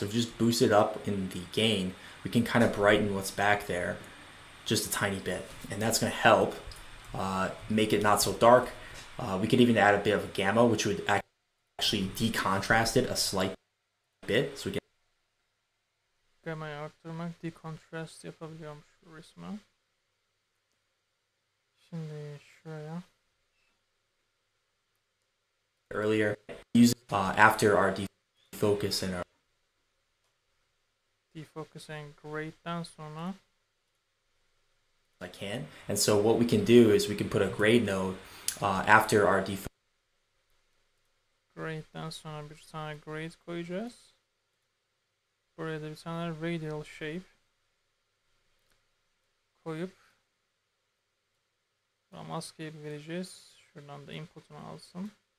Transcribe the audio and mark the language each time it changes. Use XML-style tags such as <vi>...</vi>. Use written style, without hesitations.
<en>So just boost it up in the gain, we can kind of brighten what's back there just a tiny bit, and that's going to help make it not so dark. We could even add a bit of a gamma, which would actually decontrast it a slight bit, so we get</en> <tr>Gamma'yı arttırmak, decontrast yapabiliyormuş bu resmi. Şimdi şuraya.</tr> <en>Earlier, use after our defocus and our</en> <tr>Defocus and grade'den sonra.</tr> <en>I can. And so what we can do is we can put a grade node after our defocus.</en> <tr>Grade'den sonra bir tane grade koyacağız. Buraya da bir tane radial shape koyup maskeyi vereceğiz. Şuradan da input'unu alsın.</tr>